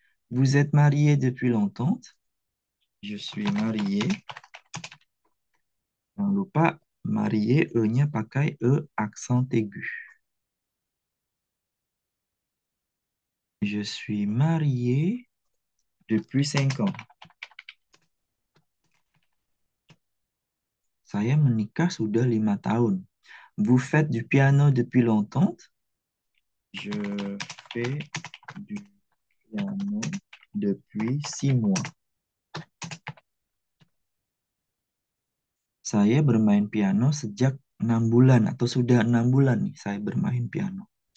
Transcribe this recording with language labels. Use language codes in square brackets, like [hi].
[fr] Vous êtes marié depuis longtemps? Je suis marié. [id] Jangan lupa, marié, E-nya pakai E accent aigu. [fr] Je suis marié depuis 5 ans. [id] Saya menikah sudah 5 tahun. [fr] Vous faites du piano depuis longtemps? Je fais du piano depuis 6 mois. [id] Saya bermain piano sejak 6 bulan atau sudah 6 bulan nih saya bermain piano.